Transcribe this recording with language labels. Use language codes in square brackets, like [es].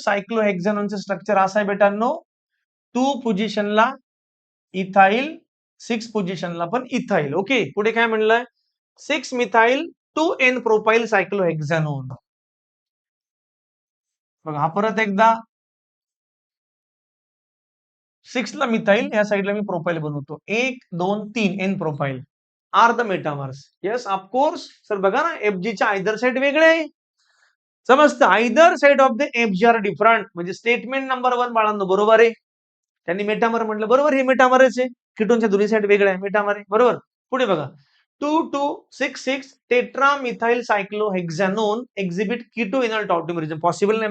[mr] सायक्लोहेक्झॅनोनचं structure असं आहे बेटांनो. 2 पोझिशनला इथाइल, 6 पोझिशनला पण इथाइल. ओके पुढे काय म्हणलंय? 6 मिथाइल 2 एन प्रोपाइल सायक्लोहेक्झॅनोन. बघा हा परत एकदा 6 ला मिथाइल, या साईडला मी प्रोफाइल बनवतो. [en] 1 2 3 N profile are the metamers. Yes of course sir. [mr] बघा ना एफजीच्या आयदर साईड वेगळे आहे. समजतं [en] Either side of the FG are different. [mr] म्हणजे स्टेटमेंट नंबर 1 बाळांनो बरोबर आहे. त्यांनी मेटामर म्हटलं बरोबर, हे मेटामरच आहे. कीटोनच्या दोन्ही साईड वेगळे आहे, मेटामर आहे बरोबर. पुढे बघा 2266 tetra methyl सायक्लोहेक्झॅनोन exhibit Ketto इनल टॉटोमेरिझम. Possible नाही.